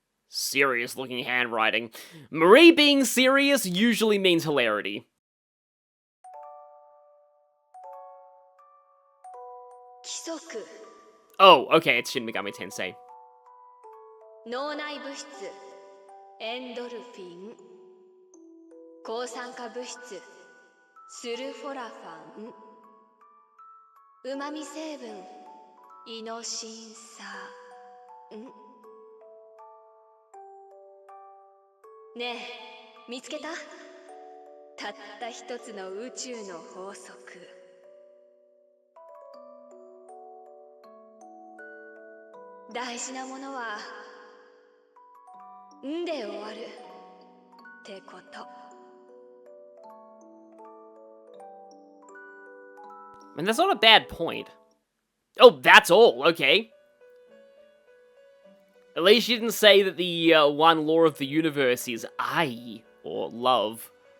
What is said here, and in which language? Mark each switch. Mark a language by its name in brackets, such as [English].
[English] Serious looking handwriting. Marie being serious usually means hilarity. Oh, okay, it's Shin Megami Tensei. [Japanese] 脳内物質エンドルフィン抗酸化物質スルフォラファン旨味成分イノシン酸ねえ見つけたたった一つの宇宙の法則大事なものはんで終わるってこと。 [English] And that's not a bad point. Oh, that's all, okay. At least you didn't say that the one law of the universe is ai, or love.